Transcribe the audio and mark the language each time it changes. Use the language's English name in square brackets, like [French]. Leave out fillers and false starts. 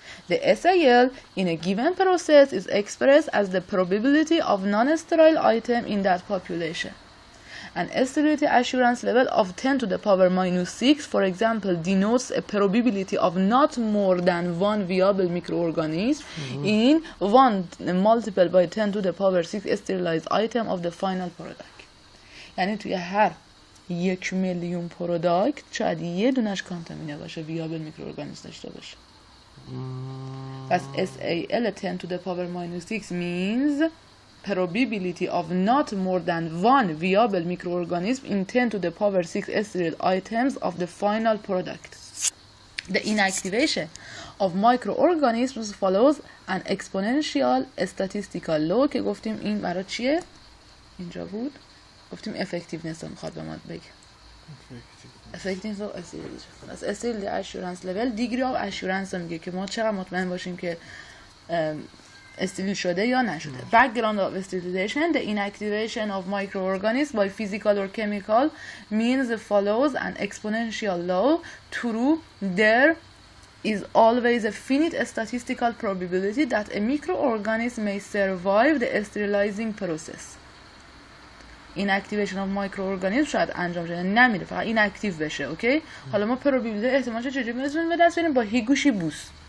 [English] The SAL in a given process is expressed as the probability of non-sterile item in that population. An sterility assurance level of 10 to the power minus 6, for example, denotes a probability of not more than one viable microorganism in 1 multiplied by 10 to the power 6 sterilized item of the final product. [Persian] یعنی توی هر 1 میلیون پروداکت شاید یه دونش کانتامینه باشه، ویابل میکروارگانیسم داشته باشه. پس [English] SAL 10 to the power minus 6 means probability of not more than one viable microorganism in 10 to the power 6 sterile items of the final product. The inactivation of microorganisms follows an exponential statistical law [Persian] که گفتیم این برای چیه؟ اینجا بود گفتیم effectiveness رو میخواد به ما بگه. [English] effectiveness of sterility. [Persian] از [English] sterility assurance level degree of assurance [Persian] رو میگه که ما چقدر مطمئن باشیم که استریل شده یا نشده. [English] Background of sterilization: the inactivation of microorganisms by physical or chemical means follows an exponential law. True, there is always a finite statistical probability that a microorganism may survive the sterilizing process. inactivation of microorganisms [Persian] شاید انجام شه، نمیره، فقط inactive بشه. اوکی؟ حالا ما probability احتمالش چجوری می‌رسونیم به دست بیاریم؟ با هیگوشی بوس.